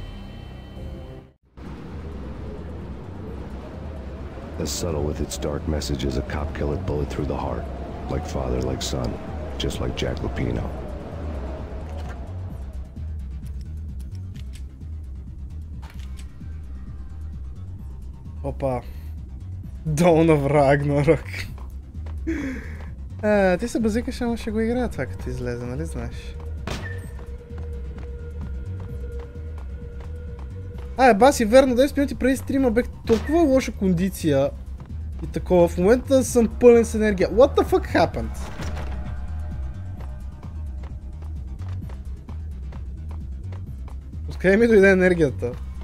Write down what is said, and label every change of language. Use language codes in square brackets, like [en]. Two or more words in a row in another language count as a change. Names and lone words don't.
[en] As subtle with its dark message as a cop killer bullet through the heart. Like father, like son, just like Jack Lupino. [bg] Опа. Dawn of Ragnarok. Ти се базикаш, ама ще го играя това като излезе, нали знаеш? Баси, верно, 10 минути преди стрима бех толкова лоша кондиция и такова. В момента съм пълен с енергия. [en] What the fuck happened? [bg] Откъде ми дойде енергията?